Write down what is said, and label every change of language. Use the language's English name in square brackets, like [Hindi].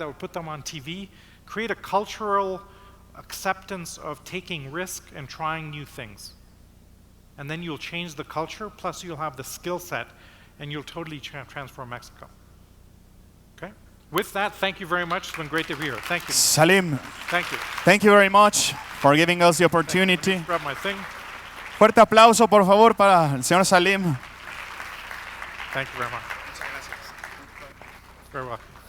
[English] I would put them on TV, create a cultural acceptance of taking risk and trying new things. And then you'll change the culture, plus you'll have the skill set, and you'll totally transform Mexico. Okay? With that, thank you very much. It's been great to be here. Thank you. Salim. Thank you. Thank you very much for giving us the opportunity. Grab my thing. [Spanish] Fuerte aplauso, por favor, para el señor Salim. [English] Thank you very much. Very welcome.